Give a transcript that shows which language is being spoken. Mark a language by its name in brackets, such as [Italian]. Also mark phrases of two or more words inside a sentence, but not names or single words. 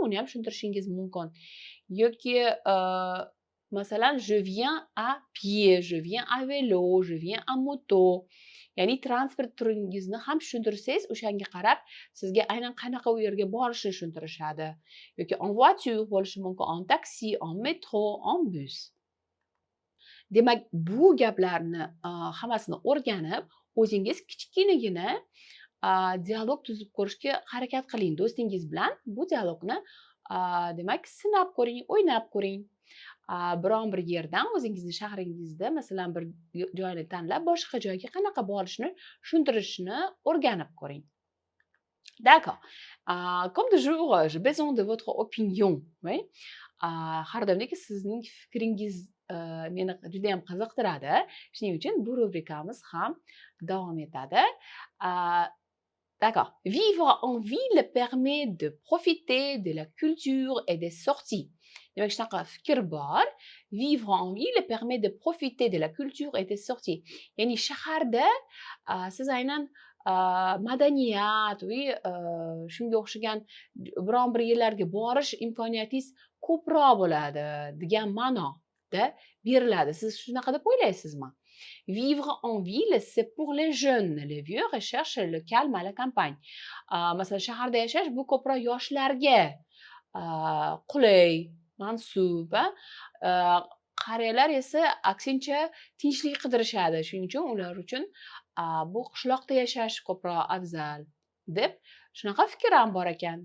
[Uzbek] Uni ham tushuntirishingiz mumkin. Yoki masalan, [French] je viens à pied, je viens à vélo, je viens à moto. [Uzbek] Ya'ni transport turingizni ham tushuntirsangiz, o'shanga qarab sizga aynan qanaqa u yerga borishni tushuntirishadi. Yoki [French] en voiture [Uzbek] bo'lishi mumkin, en taxi, en métro, en bus. Demak, bu gaplarni hammasini o'rganib, o'zingiz kichkinagina dialog tuzib ko'rishga harakat qiling do'stingiz bilan. Bu dialogni demak sinab ko'ring, o'ynab ko'ring. Biron bir yerdan o'zingizni shahringizda masalan bir joyni tanlab boshqa joyga qanaqa borishni tushuntirishni o'rganib ko'ring. [French] D'accord. Comme toujours, j'ai besoin de votre opinion. Oui? [Uzbek] Har doimdek sizning fikringiz meni juda ham qiziqtiradi. Shuning uchun bu rubrikamiz ham davom etadi. D'accord. [French] Vivre en ville permet de profiter de la culture et des sorties. [Uzbek] Demak, shunaqa fikr bor. [French] Vivre en ville permet de profiter de la culture et des sorties. [Uzbek] Ya'ni shaharda siz aynan madaniyat va shunga o'xshagan biron bir yerlarga borish imkoniyatingiz ko'proq bo'ladi degan ma'noda beriladi. Siz shunaqa deb o'ylaysizmi? [French] Vivre en ville, c'est pour les jeunes. Les vieux recherchent le calme à la campagne. [Uzbek] Masalan, shaharda yashash bu ko'proq yoshlarga qulay, mansub. Qariyalar esa aksincha tinchlik qidirishadi. Shuning uchun ular uchun bu qishloqda yashash ko'proq afzal deb shunaqa fikr ham bor ekan.